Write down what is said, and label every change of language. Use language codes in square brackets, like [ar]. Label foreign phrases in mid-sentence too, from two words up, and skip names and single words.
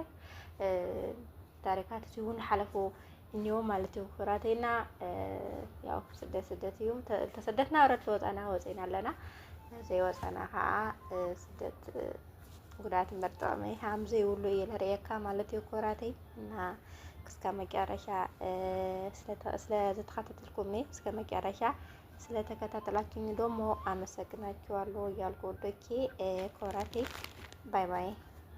[ti] ታሪካት እዚ እውን ሓለፉ እኒኦ ማለት እዩ ክቡራተይና። ያው ስደት እዩ ተሰደትና ወረድ ወፃና ወፂና ኣለና ዘይወፃና ከዓ ስደት ጉዳት እምበር ጥቕሚ ሃም ዘይብሉ እየ ንሪአካ ማለት እዩ ክቡራተይ። [am] እና እስከ መጨረሻ ስለተከታተልኩም እስከ መጨረሻ ስለተከታተላችሁኝ ደግሞ አመሰግናችኋለሁ እያልኩ ወዶቼ [ti] ክቡራተይ [en] bye bye።